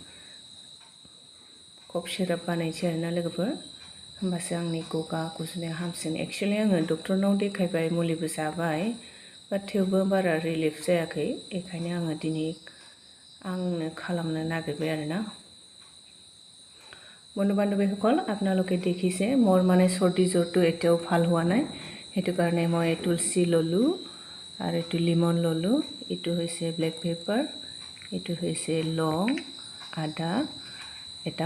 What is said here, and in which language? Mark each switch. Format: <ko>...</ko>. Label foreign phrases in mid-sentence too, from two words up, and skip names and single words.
<brx>कफ सिराप बानायनोसै आरोना लोगोफोर होमबासो आंनि गगा गुजुनाया हामसिन एक्सुवेलि आङो डक्टरनाव देखायबाय मुलिबो जाबाय बाट थेवबो बारा रिलिफ जायाखै बेखायनो आङो दिनै आंनो खालामनो नागिरबाय आरोना</brx> <as>বন্ধু বান্ধৱীসকল আপোনালোকে দেখিছে মোৰ মানে চৰ্দি জ্বৰটো এতিয়াও ভাল হোৱা নাই সেইটো কাৰণে মই তুলসী ললোঁ আৰু এইটো লিমন ললোঁ এইটো হৈছে ব্লেক পেপাৰ এইটো হৈছে লং আদা এটা</as>